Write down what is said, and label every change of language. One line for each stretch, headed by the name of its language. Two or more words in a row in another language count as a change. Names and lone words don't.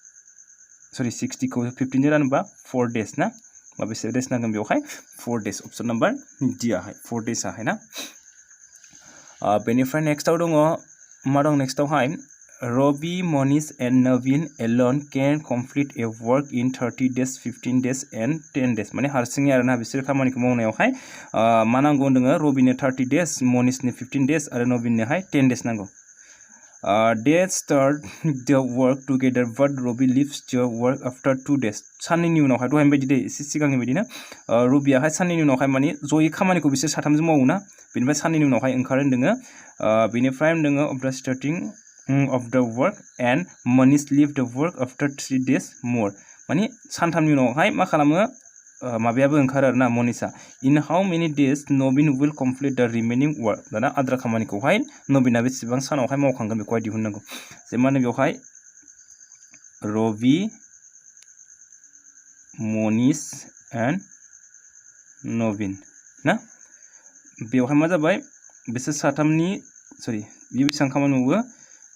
Bodo: 60 खौ 15 जों रानोब्ला 4 डेज ना होमबा बेसे डेज नांगोन बेवहाय 4 डेज
English: option number D
Bodo: आहाय 4 डेज आहाय ना बेनिफ्राय नेक्स्टआव दङ मा दं नेक्स्टआवहाय रबि मनीष एन्ड नवीन
English: alone can complete a work in 30 days 15 days and 10 days
Bodo: माने हारसिङै आरोना बिसोर खामानिखौ मावनायावहाय मा नांगौ होनदोङो रबिनो 30 days मनीषनो 15 days आरो नवीननोहाय 10 days
English: नांगौ they start the work together but Robi leaves the work after 2 days
Bodo: साननैनि उनावहाय दहाय बायदि दे एसे सिगांनि बायदिनो रबियाहाय साननैनि उनावहाय माने जयै खामानिखौ बिसोर साथामजों मावो ना बेनिफ्राय साननैनि उनावहाय ओंखारो होनदोङो बेनिफ्राय होनदोङो
English: of the starting of the work and Manish leave the work after 3 days more
Bodo: माने सानथामनि उनावहाय मा खालामो माबायाबो ओंखारो आरोना मनीषा
English: in how many days Nobin will complete the remaining work
Bodo: दाना आद्रा खामानिखौहाय नवीना बेसेबां सानावहाय मावखांगोन बेखौहाय दिहुननांगौ जे माने बेवहाय रवि मनीष एन्ड नवीन ना बेवहाय मा जाबाय बिसोर साथामनि बेयो बेसेबां खामानि मावो